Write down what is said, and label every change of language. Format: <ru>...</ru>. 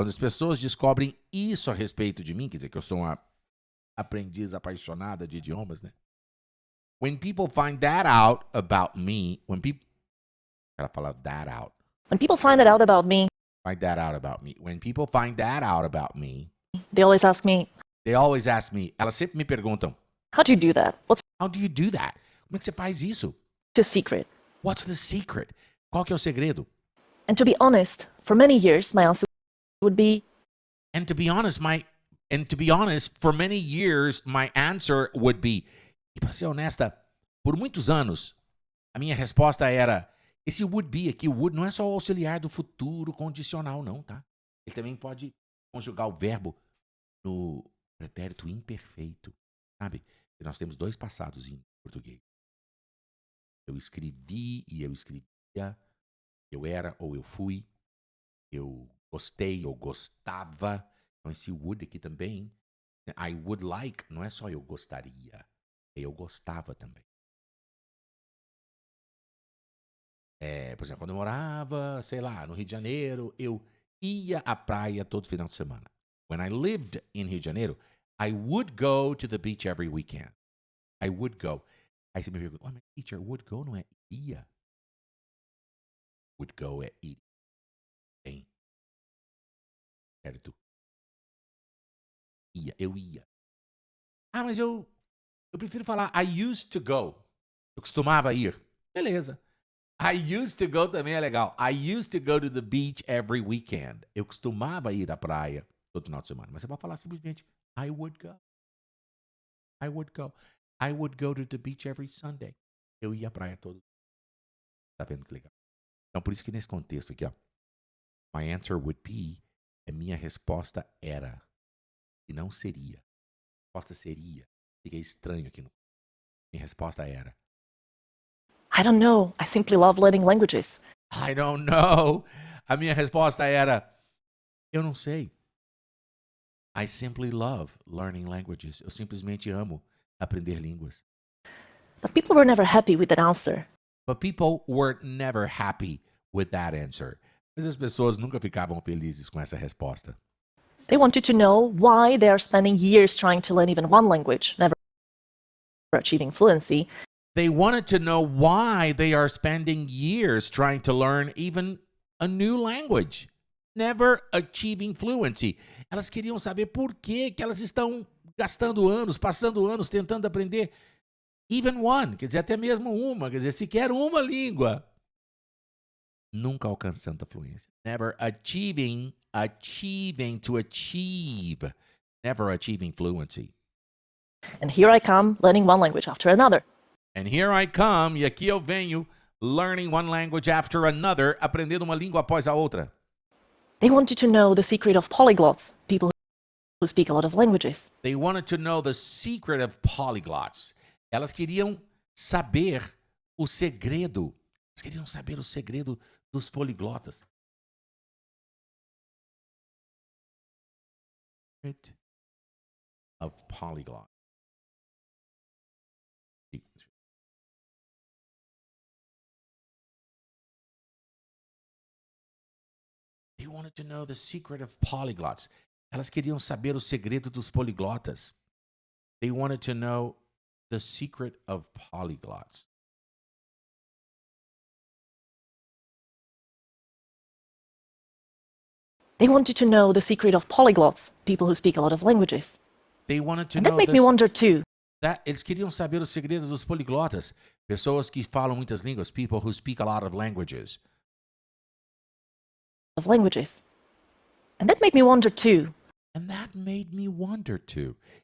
<pt>Quando as pessoas descobrem isso a respeito de mim, quer dizer que eu sou uma aprendiz apaixonada de idiomas, né?</pt> <en>When people find that out about me,</en> <pt>Ela fala</pt> <en>that out. When people find that out about me, Find that out about me. When people find that out about me, they always ask me,</en> <pt>elas sempre me perguntam,</pt> <en>how do you do that? What's how do you do that?</en> <pt>Como é que você faz isso?</pt> <en>the secret? What's the secret?</en> <pt>Qual que é o segredo?</pt> <en>And to be honest, for many years, my answer would be, And to be honest, for many years, my answer would be,</en> <pt>e para ser honesta, por muitos anos, a minha resposta era, esse would be aqui, o would não é só o auxiliar do futuro condicional, não, tá? Ele também pode conjugar o verbo no pretérito imperfeito, sabe? E nós temos 2 passados em português. Eu escrevi e eu escrevia, eu era ou eu fui, eu gostei ou gostava. Então esse would aqui também,</pt> <en>I would like,</en> <pt>não é só eu gostaria, eu gostava também. Por exemplo, quando eu morava, sei lá, no Rio de Janeiro, eu ia à praia todo final de semana.</pt> <en>When I lived in Rio de Janeiro, I would go to the beach every weekend. I would go.</en> <pt>Aí você me pergunta, mas teacher,</pt> <en>would go</en> <pt>não é ia? Would go é ir. Bem, certo? Eu ia. Ah, mas eu prefiro falar</pt> <en>I used to go.</en> <pt>Eu costumava ir. Beleza.</pt> <en>I used to go</en> <pt>também é legal.</pt> <en>I used to go to the beach every weekend.</en> <pt>Eu costumava ir à praia todo final de semana. Mas você pode falar simplesmente</pt> <en>I would go. I would go. I would go to the beach every Sunday.</en> <pt>Eu ia à praia todo. Tá vendo que legal? Então, por isso que nesse contexto aqui, ó,</pt> <en>my answer would be,</en> <pt>a minha resposta era, e não seria. A resposta seria. Fica estranho aqui. Minha resposta era,</pt> <en>I don't know. I simply love learning languages. I don't know.</en> <pt>A minha resposta era, eu não sei.</pt> <en>I simply love learning languages.</en> <pt>Eu simplesmente amo aprender línguas.</pt> <en>But people were never happy with that answer. But people were never happy with that answer.</en> <pt>Mas as pessoas nunca ficavam felizes com essa resposta.</pt> <en>They wanted to know why they are spending years trying to learn even one language, never achieving fluency. They wanted to know why they are spending years trying to learn even a new language, never achieving fluency.</en> <pt>Elas queriam saber por que elas estão gastando anos, passando anos tentando aprender</pt> <en>even one,</en> <pt>quer dizer, até mesmo uma, quer dizer, sequer uma língua. Nunca alcançando a fluência.</pt> <en>Never achieving to achieve. Never achieving fluency. And here I come, learning one language after another. And here I come,</en> <pt>e aqui eu venho,</pt> <en>learning one language after another,</en> <pt>aprendendo uma língua após a outra.</pt> <en>They wanted to know the secret of polyglots, people who speak a lot of languages. They wanted to know the secret of polyglots.</en> <pt>Elas queriam saber o segredo. Elas queriam saber o segredo dos poliglotas.</pt> <en>Of polyglot. They wanted to know the secret of polyglots.</en> <pt>Elas queriam saber o segredo dos poliglotas.</pt> <en>They wanted to know the secret of polyglots. They wanted to know the secret of polyglots, people who speak a lot of languages. They wanted to And know that made me wonder too.</en> <pt>Eles queriam saber o segredo dos poliglotas. Pessoas que falam muitas línguas.</pt> <en>People who speak a lot of languages. Of languages. And that made me wonder too. And that made me wonder too.</en>